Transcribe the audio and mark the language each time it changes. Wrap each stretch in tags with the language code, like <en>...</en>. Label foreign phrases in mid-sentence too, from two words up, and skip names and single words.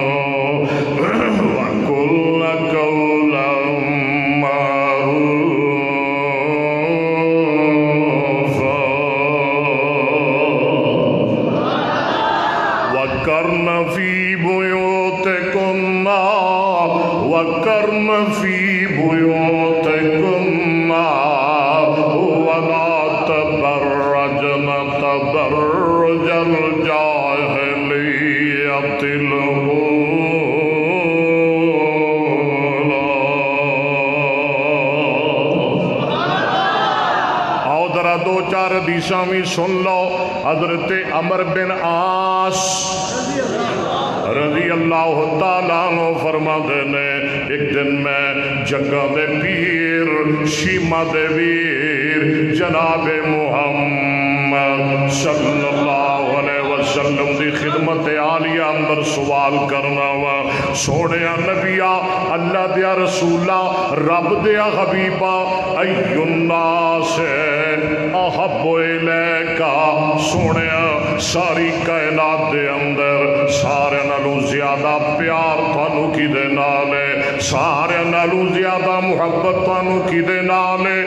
<ar>وقلن قولا معروفا وقرن في بيوتكن وقرن في بيوتكن ولا تبرجن تبرج الجاهلية الأولى.</ar> <pa>آؤ ذرا دو چار حدیثاں بھی سن لو. حضرت عمرو بن عاص</pa> <ar>رضي الله تعالى عنه</ar> <pa>فرماتے نے ایک دن میں جگاں دے پیر شیماں دے ویر جناب محمد</pa> <ar>صلى الله عليه وسلم</ar> <pa>دی خدمت عالیہ اندر سوال کرنا وا. سوہنے نبیا اللہ دیا رسولا رب دیا حبیبا</pa> <ar>أي الناس أحب إليك.</ar> <pa>سوہنے ساری کائنات دے اندر سارے نالوں زیادہ پیار تہانوں کیدے نال ہے، سارے نالوں زیادہ محبت تہانوں کیدے نال ہے.</pa>